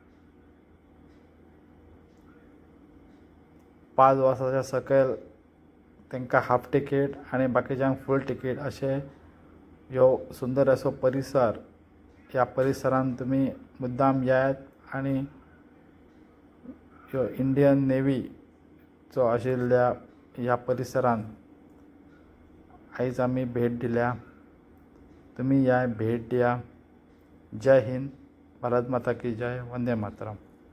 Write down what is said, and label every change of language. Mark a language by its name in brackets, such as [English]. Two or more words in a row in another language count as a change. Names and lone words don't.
[Konkani] 5 वर्साच्या सकयल तांकां हाफ टिकेट आनी बाकीच्यांक फूल टिकेट अशें ह्यो सुंदर असो परिसर। ह्या परिसरांत तुमी मुद्दाम येयात आनी ह्यो इंडियन नेवीचो आशिल्ल्या ह्या परिसरांत आयज आमी भेट दिल्या। तुमी ह्या भेट दिया। [Hindi] जय हिंद, भारत माता की जय, वंदे मातरम।